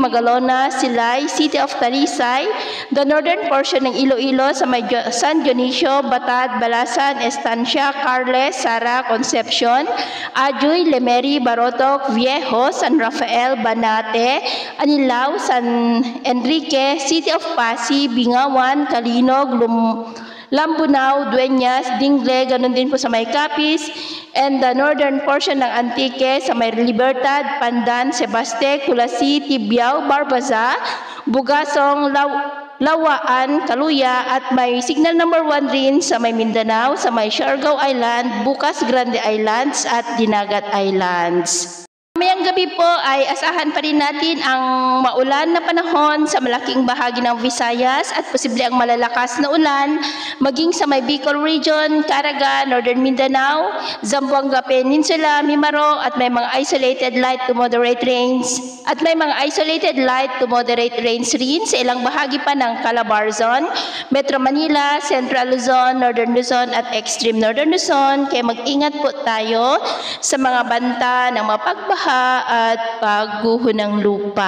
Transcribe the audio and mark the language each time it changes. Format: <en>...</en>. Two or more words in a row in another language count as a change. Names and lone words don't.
<tl>Magalona, Silay, City of Talisay,</tl> <en>the northern portion</en> <tl>ng Iloilo sa may San Dionisio, Batad, Balasan, Estancia, Carles, Sara, Concepcion, Ajuy, Lemery, Barotoc, Viejo, San Rafael, Banate, Anilao, San Enrique, City of Pasig, Bingawan, Kalinog, Lambunao, Dueñas, Dingle, ganun din po sa may Capiz,</tl> <en>and the northern portion</en> <tl>ng Antique sa may Libertad, Pandan, Sebaste, Kulasi, Tibiao, Barbaza, Bugasong, Lawaan, Kaluya, at may signal number 1 rin sa may Mindanao, sa may Siargao Island, Bukas Grande Islands, at Dinagat Islands. Mamayang gabi po ay asahan pa rin natin ang maulan na panahon sa malaking bahagi ng Visayas at posible ang malalakas na ulan maging sa may Bicol Region, Caraga, Northern Mindanao, Zamboanga Peninsula, Mimaro, at may mga</tl> <en>isolated light to moderate rains</en> <tl>rin sa ilang bahagi pa ng Calabarzon, Metro Manila, Central Luzon, Northern Luzon, at Extreme Northern Luzon. Kaya mag-ingat po tayo sa mga banta ng mapagbaha at pagguho ng lupa.</tl>